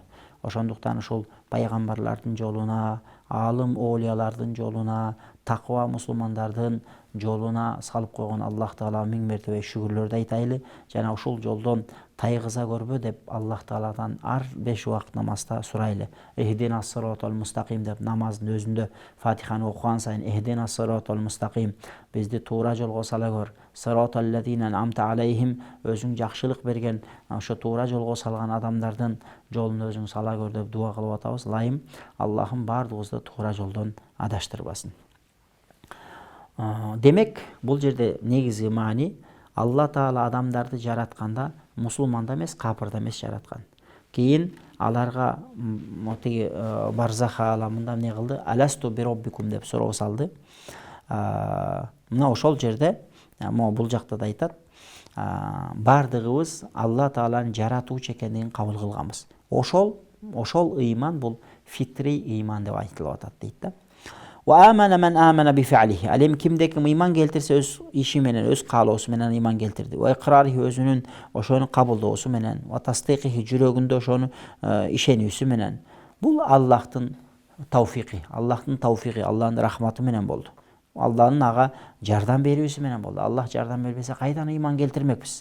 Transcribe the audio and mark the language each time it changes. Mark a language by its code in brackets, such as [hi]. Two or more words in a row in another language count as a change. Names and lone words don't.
[ky] Ошондуктан ушул пайгамбарлардын жолуна, алым оолиялардын жолуна, таква мусулмандардын жолуна салып койгон Аллах Таала миң мертебе шүгүрлөрдү айтайлы. Жана ушул жолдон тайгыза көрбө деп Аллах Тааладан ар 5 убакыт намазда сурайлы. [ar] اهدنا الصراط المستقيم [ky] деп намаздын өзүндө Фатиханы окуган сайын [ar] اهدنا الصراط المستقيم, [ky] бизди туура жолго сала көр. [ar] صراط الذين أنعمت عليهم, [ky] өзүң жакшылык берген, ошо туура жолго салган адамдардын жолун өзүң сала көр деп дуа кылып атабыз. Лайым Аллахым бардыгыбызды туура жолдон адаштырбасын. Демек, бул жерде негизги маани Алла Таала адамдарды жаратканда мусулманда эмес, капырда эмес жараткан. Кийин аларга мотиги барзах ааламында эмне кылды? [ar] ألست بربكم [ky] деп суроо салды. Мына ошол жерде, бул жакта да айтат, бардыгыбыз Алла Тааланын жаратуучу экендигин кабыл кылганбыз. Ошол ыйман бул фитри ыйман деп айтылып атат дейт да. [ar] وآمن من آمن بفعله. [ky] Алем кимде ким ыйман келтирсе өз иши менен, өз каалоосу менен ыйман келтирди. [ar] وإقراره [ky] өзүнүн ошону кабылдоосу менен, [ar] وتصديقه [ky] жүрөгүндө ошону ишенүүсү менен. Бул Аллахтын тауфиqi, Аллахтын рахматы менен болду. Алланын ага жардам берүүсү менен болду. Аллах жардам бербесе кайдан ыйман келтирмекпиз?